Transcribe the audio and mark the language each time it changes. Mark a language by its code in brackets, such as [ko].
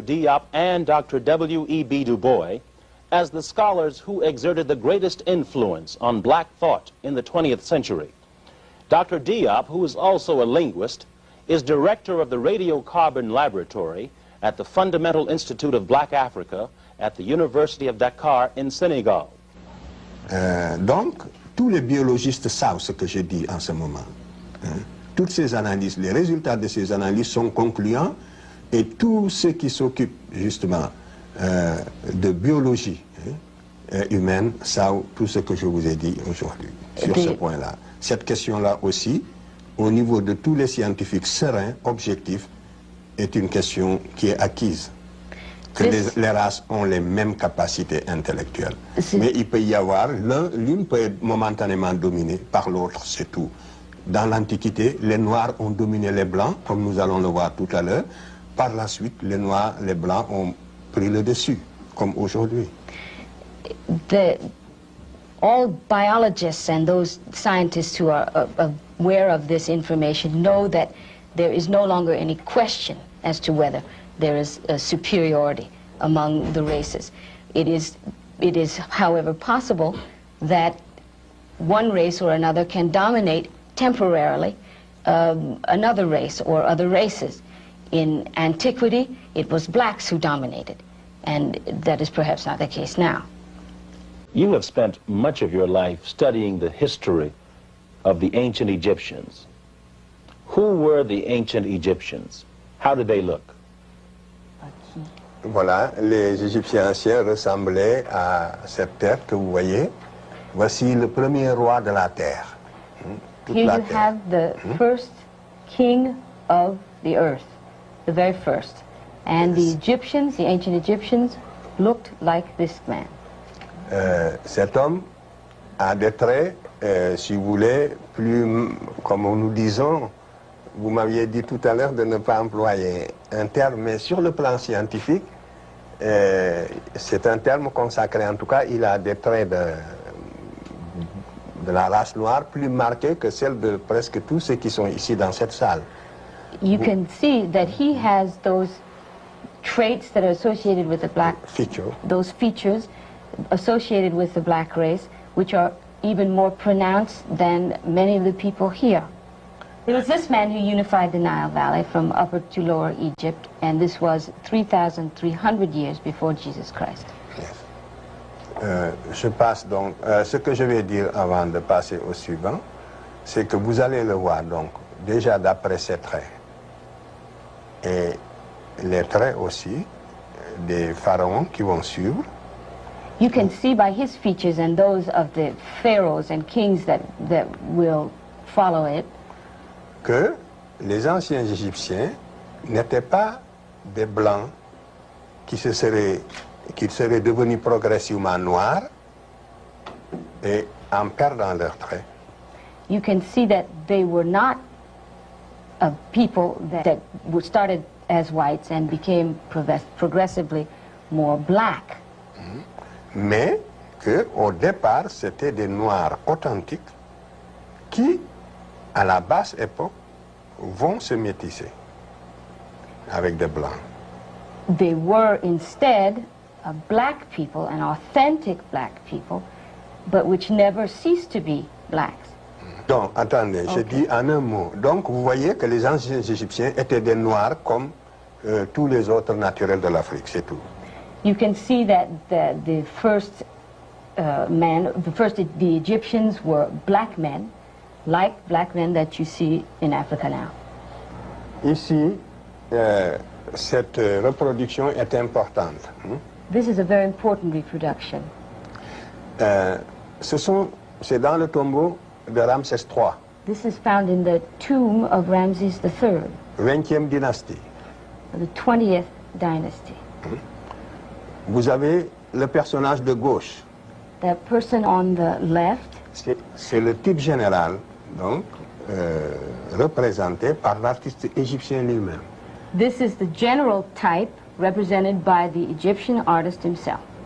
[en] Diop and Dr. W.E.B. Du Bois as the scholars who exerted the greatest influence on black thought in the 20th century. Dr. Diop, who is also a linguist, is director of the Radiocarbon Laboratory at the Fundamental Institute of Black Africa at the University of Dakar in Senegal. [fr] Donc, tous les biologistes savent ce que je dis en ce moment. Toutes ces analyses, les résultats de ces analyses sont concluants et tous ceux qui s'occupent justement de biologie humaine savent tout ce que je vous ai dit aujourd'hui sur ce point-là. Cette question-là aussi, au niveau de tous les scientifiques sereins, objectifs, est une question qui est acquise. Que les races ont les mêmes capacités intellectuelles. Mais il peut y avoir, l'une peut être momentanément dominée par l'autre, c'est tout. Dans l'Antiquité, les Noirs ont dominé les Blancs, comme nous allons le voir tout à l'heure. Par la suite, les Noirs, les Blancs ont pris le dessus, comme aujourd'hui. [en] All biologists and those scientists who are aware of this information know that there is no longer any question as to whether there is a superiority among the races. It is, however, possible that one race or another can dominate temporarily another race or other races. In antiquity, it was blacks who dominated, and that is perhaps not the case now. You have spent much of your life studying the history of the ancient Egyptians. Who were the ancient Egyptians? How did they look? [fr] Voilà, les Égyptiens anciens ressemblaient à cette terre que vous voyez. Voici le premier roi de la terre. [en] Here you have the first king of the earth, the very first. And the Egyptians, the ancient Egyptians, looked like this man. [fr] Cet homme a des traits, si vous voulez, plus, comme nous disons, vous m'aviez dit tout à l'heure de ne pas employer un terme, mais sur le plan scientifique, c'est un terme consacré. En tout cas, il a des traits de la race noire plus marqués que celles de presque tous ceux qui sont ici dans cette salle. [en] You can see that he has those traits that are associated with the black feature. Those features associated with the black race, which are even more pronounced than many of the people here. It was this man who unified the Nile Valley from Upper to Lower Egypt, and this was 3,300 years before Jesus Christ. Yes. [fr] Je passe donc, ce que je vais dire avant de passer au suivant, c'est que vous allez le voir donc, déjà d'après ces traits, et les traits aussi des pharaons qui vont suivre. [en] You can see by his features and those of the pharaohs and kings that will follow it, [fr] que les anciens Égyptiens n'étaient pas des blancs qui seraient devenus progressivement noirs et en perdant leurs traits. [en] You can see that they were not people that started as whites and became progressively more black. [fr] Mais qu'au départ, c'était des noirs authentiques qui, à la basse époque, vont se métisser avec des blancs. [en] They were instead black people, and authentic black people, but which never ceased to be blacks. [fr] Donc, attendez, je dis en un mot. Donc, vous voyez que les anciens Égyptiens étaient des noirs comme tous les autres naturels de l'Afrique, c'est tout. [en] You can see that the first the Egyptians were black men, like black men that you see in Africa now. [fr] Ici, cette reproduction est importante. [en] This is a very important reproduction. [fr] C'est dans le tombeau de Ramsès III, [en] This is found in the tomb of Ramses III, [fr] 20e dynastie. [en] the 20th dynasty. [fr] Vous avez le personnage de gauche. [en] That person on the left, [fr] C'est le type général, donc, représenté par l'artiste égyptien lui-même. [en] this is the general type represented by the Egyptian artist himself.